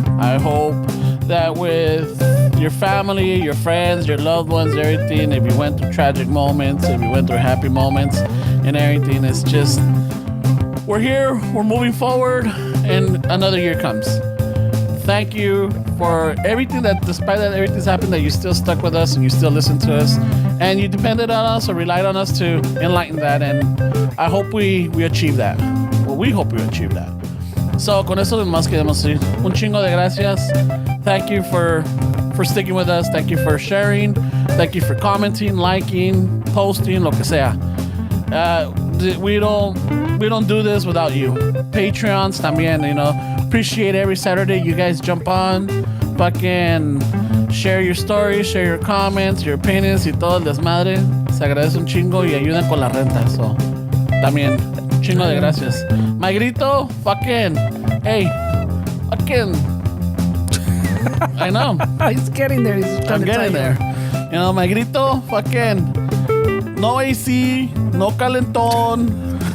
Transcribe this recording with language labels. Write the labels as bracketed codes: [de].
[en] I hope that with your family, your friends, your loved ones, everything, if you went through tragic moments, if you went through happy moments and everything, it's just, we're here, we're moving forward, and another year comes. Thank you for everything that, despite that everything's happened, that you still stuck with us and you still listen to us and you depended on us or relied on us to enlighten that. And I hope we achieve that. Well, we hope we achieve that. [es] So, con eso más queremos decir un chingo de gracias. [en] Thank you for sticking with us. Thank you for sharing. Thank you for commenting, liking, posting, [es] lo que sea. [en] We don't do this without you. Patreons también, appreciate every Saturday you guys jump on, fucking share your stories, share your comments, your opinions [es] y todo el desmadre. Se agradece un chingo y ayudan con la renta. So, también, chingo de gracias. [en] Magrito, fucking, hey, fucking, I know. He's getting there. He's trying to getting there. Magrito, fucking, no AC, no calentón.